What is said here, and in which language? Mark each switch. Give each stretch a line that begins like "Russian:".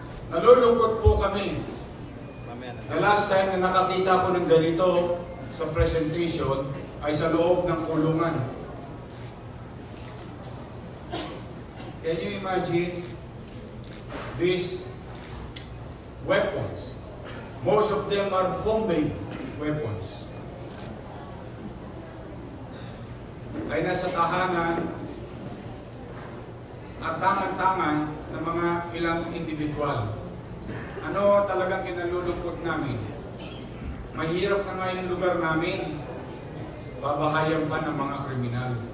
Filipino: Nalulungkot po kami.
English: The last time
Filipino: na nakakita ko ng ganito sa presentation ay sa loob ng kulungan.
English: Can you imagine these weapons? Most of them are homemade weapons.
Filipino: Ay nasa tahanan at tangan-tangan ng mga ilang individual. Ano talagang kinalulungkot namin? Mahirap na nga yung lugar namin, babahayan pa ng mga kriminal.